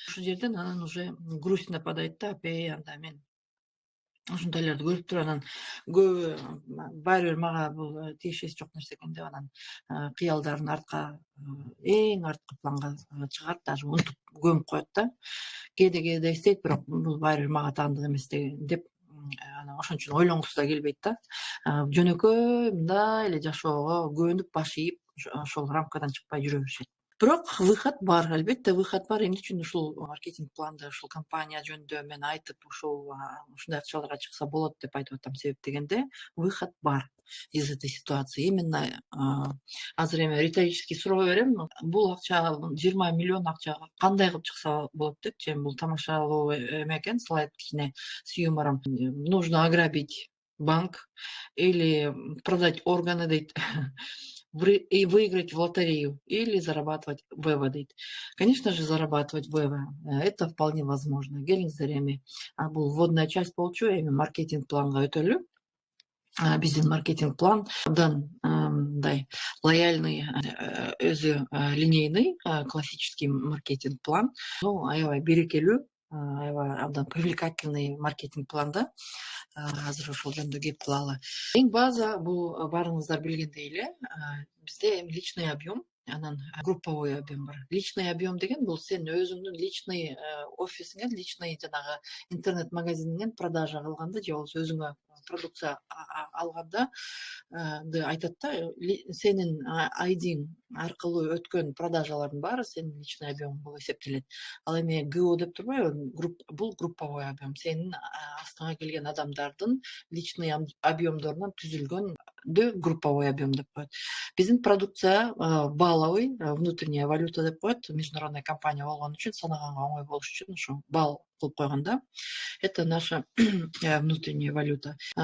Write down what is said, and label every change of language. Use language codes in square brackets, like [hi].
[ky] Ушул жерден анан [ru] уже грусть нападает [ky] да, анда мен ушундайларды көрүп туруп анан көбү баары бир мага бул тиешеси жок нерсе экен деп анан кыялдарын эң арткы планга чыгарып, даже унутуп көмүп коет да. Кээде эстейт, бирок бул баары бир мага таандык эмес деп анан ошон үчүн ойлонгусу да келбейт да. Жөнөкөй мындай эле жашоого көнүп баш ийип ошол рамкадан чыкпай жүрө беришет. Бирок выход бар, албетте выход бар. Эмне үчүн ушул маркетинг планды, ушул компания жөнүндө мен айтып, ушундай акчаларга чыкса болот деп айтып атам. Себеп дегенде, [ru] выход [ky] бар [ru] из этой ситуации. [ky] Именно азыр эми риторический суроо берем. Бул акча 20 миллион акча кандай кылып чыкса болот депчи. Бул тамашалоо эме экен, слайд кичине [ru] с юмором. Нужно ограбить банк или продать органы [ky] дейт. [ru] И выиграть в лотерею или зарабатывать в Эво [ky] дейт. [ru] Конечно же, зарабатывать в Эво. Это вполне возможно. [ky] Келиңиздер эми бул [ru] вводная часть [ky] болчу, эми маркетинг планга өтөлү. Биздин маркетинг план абдан мындай лояльный, өзү линейный, классический маркетинг план. Аябай берекелүү, аябай абдан привлекательный маркетинг план да. Азыр ошол жөнүндө кеп кылалы. Эң база бул баарыңыздар билгендей эле, бизде эми личный объем, анан групповой объем бар. Личный объем деген бул сен өзүңдүн личный офисиңен, личный жанагы интернет магазиниңен продажа кылганда же болбосо өзүңө продукция алганда айтат да, сенин айдиң аркылуу өткөн продажалардын баары сенин личный объем болуп эсептелет. Ал эми ГО деп турбайбы? Бул групповой объем. Сенин астыңа келген адамдардын личный объемдорунан түзүлгөн групповой объем деп коет. Биздин продукция балловый, [ru] внутренняя валюта [ky] деп коет. [ru] Международная компания [ky] болгон үчүн санаганга оңой болуш үчүн ушу балл кылып койгон. [ru] Это наша внутренняя валюта.